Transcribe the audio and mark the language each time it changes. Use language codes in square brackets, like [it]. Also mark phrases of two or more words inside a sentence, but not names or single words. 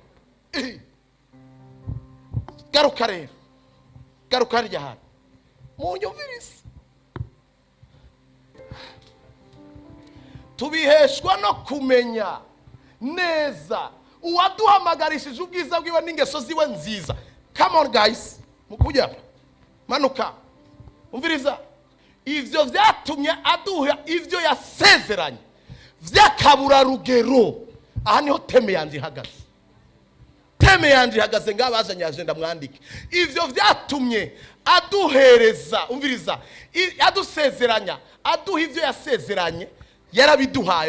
[rn] Garuka rero, garuka harya hantu munyumvirize. Tubiheshwa no kumenya neza uwaduhamagarishije ubwiza bwiwe n'ingeso ziwe nziza. [en] Come on guys, [rn] mukujya manuka umviriza. Ivyo vyatumye aduha ivyo yasezeranye vy'akaburarugero. Aha niho teme yanje ihagaze. Teme yanje ihagaze ngabazanye agenda mwandike. Ivyo vyatumye aduhereza, umviriza, adusezeranya, aduha ivyo yasezeranye, yarabiduhaye.